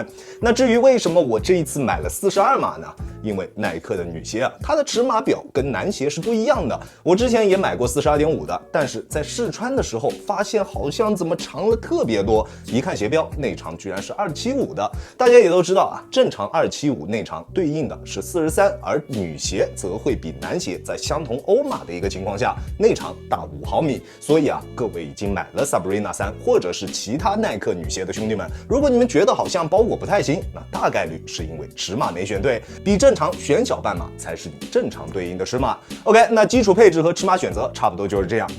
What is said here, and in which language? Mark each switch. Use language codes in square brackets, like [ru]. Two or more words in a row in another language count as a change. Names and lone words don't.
[zh] 那至於為什麼我這一次買了42碼呢？因為耐克的女鞋它的尺碼表跟男鞋是不一樣的。我之前也買過42.5的，但是在試穿的時候發現好像怎麼長了特別多，一看鞋標內長居然是275的。大家也都知道正常275 內長對應的是43，而女鞋則會比男鞋在相同歐碼的一個情況下內長大5毫米。所以各位已經買了 Sabrina 3或者是其他耐克女鞋的兄弟們，如果你們覺得好像包裹不太行，那大概率是因為尺碼沒選對，比正常選小半碼才是你正常對應的尺碼。OK， 那基礎配置和尺碼選擇差不多就是這樣。